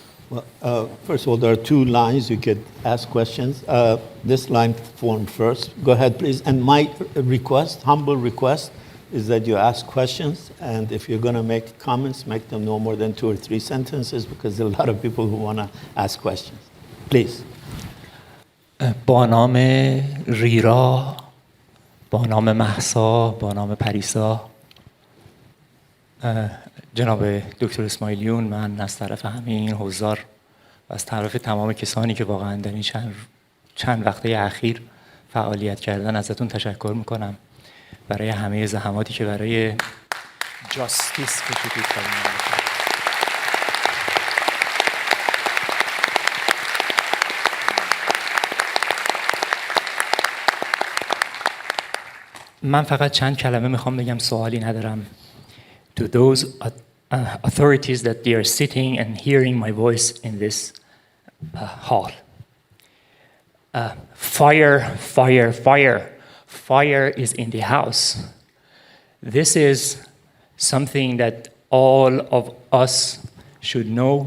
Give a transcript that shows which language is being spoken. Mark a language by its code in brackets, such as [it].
[en] Well, first of all, there are two lines you could ask questions. This line formed first. Go ahead, please. And my request, humble request, is that you ask questions, and if you're going to make comments, make them no more than 2 or 3 sentences, because there are a lot of people who want to ask questions. Please. [fa] با نام ریرا، با نام مهسا، با نام پریسا، جناب دکتر اسماعیلیون، من از طرف همه این حضار و از طرف تمام کسانی که واقعا در این چند وقته اخیر فعالیت کردن ازتون تشکر میکنم برای همه زحماتی که برای جاستیس کشیدید. من فقط چند کلمه میخوام بگم، سوالی ندارم. [en] To those authorities that they are sitting and hearing my voice in this hall. Fire, fire, fire. Fire is in the house. This is something that all of us should know.